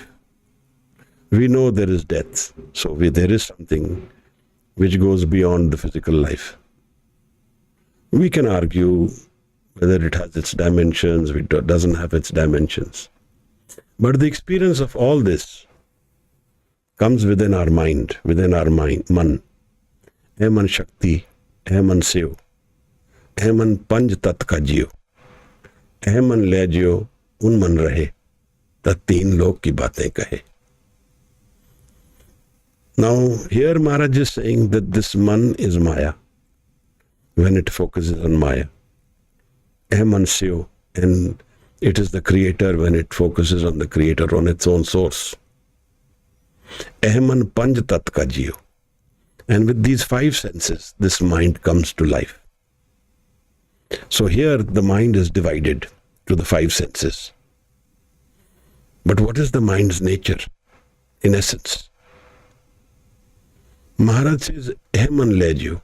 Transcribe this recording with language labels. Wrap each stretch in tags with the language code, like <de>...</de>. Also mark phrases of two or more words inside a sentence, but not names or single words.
<en>We know there is death, so there is something which goes beyond the physical life. We can argue whether it has its dimensions, it doesn't have its dimensions. But the experience of all this comes within our mind, man.</en> <hi>है मन शक्ति, है मन सेव, है मन पंच तत का जीयो, है मन ले जीयो, उन मन रहे, तत तीन लोक की बातें कहे.</hi> <en>Now, here Maharaj is saying that this man is Maya, when it focuses on Maya.</en> <hi>है मन सेव,</hi> <en>and it is the creator when it focuses on the creator, on its own source.</en> <hi>है मन पंच तत का जीयो.</hi> <en>And with these five senses, this mind comes to life. So here the mind is divided to the five senses. But what is the mind's nature in essence? Maharaj says,</en> <hi>"है मन लेजु."</hi>